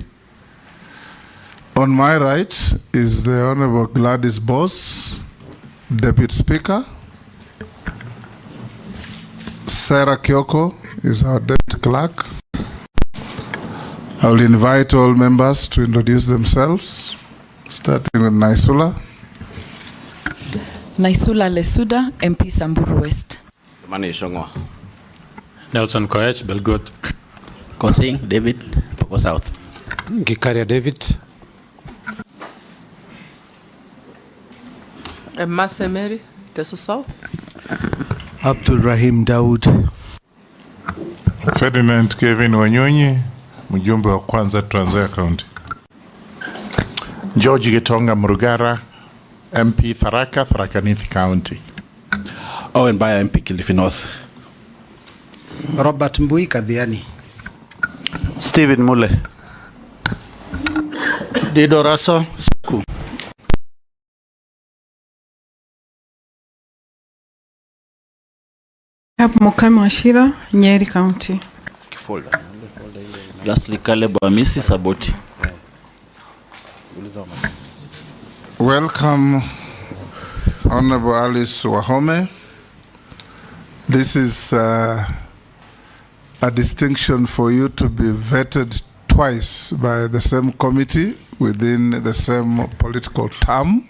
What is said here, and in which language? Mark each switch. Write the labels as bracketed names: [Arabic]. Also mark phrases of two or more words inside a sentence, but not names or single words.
[English] On my right is the Honorable Gladys Boss, Deputy Speaker. Sarah Kyoko is our Deputy Clerk. I will invite all members to introduce themselves, starting with Naisula. Naisula Lesuda, MP Samburu West. Mani Shongwa. Nelson Koech, Belgut. Kosing David, Poko South. Gikaria David. Mase Mary, Teso South. Abdul Rahim Daud. Ferdinand Kevin Wanyonyi, [Swahili] mjumbe wa kwanza [English] Trans Nzoia County. George Gitonga Murugara, MP Tharaka, Tharaka Nithi County. Owen Baya, MP Kilifi North. Robert Mbui Kadhiani. Stephen Mule. Dido Raso Saku. Mokame Washira, Nyeri County. Lastly, Caleb Amisi Saboti. Welcome, Honorable Alice Wahome. This is a distinction for you to be vetted twice by the same committee within the same political term.